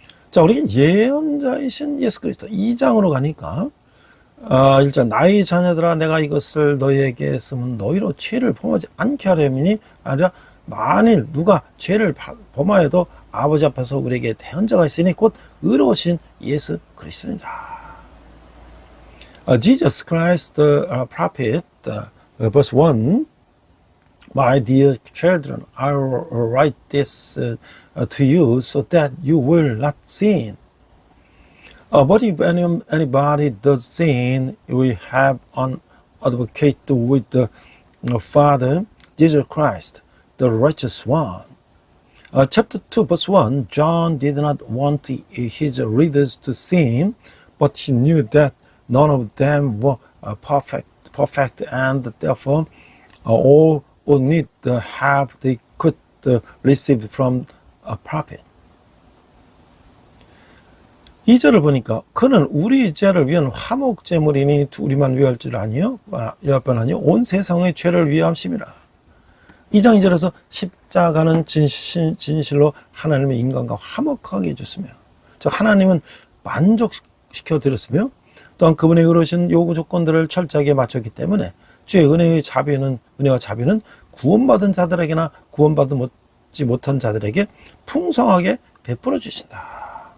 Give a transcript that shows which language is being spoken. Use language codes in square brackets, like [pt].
[ko] 자, 우리는 예언자이신 예수 그리스도 2장으로 가니까 1장 나의 자녀들아 내가 이것을 너희에게 했으면 너희로 죄를 범하지 않게 하려니 아니라 만일 누가 죄를 범하여도 아버지 앞에서 우리에게 대언자가 있으니 곧 의로우신 예수 그리스도니라. [en] Jesus Christ the prophet, verse 1, My dear children, I write this to you so that you will not sin. But if anybody does sin, we have an advocate with the Father, Jesus Christ, the righteous one. Chapter 2, verse 1, John did not want his readers to sin, but he knew that none of them were perfect, and therefore all would need the help they could receive from a prophet. [ko] 2절을 보니까 그는 우리 죄를 위한 화목제물이니 우리만 위할 줄 아니요 여뿐 아니요 온 세상의 죄를 위함심이라. 2장 2절에서 십자가는 진실로 하나님의 인간과 화목하게 해줬으며 즉 하나님은 만족시켜 드렸으며 또한 그분의 의로우신 요구 조건들을 철저하게 맞췄기 때문에 주의 은혜와 자비는 구원받은 자들에게나 구원받지 못한 자들에게 풍성하게 베풀어 주신다.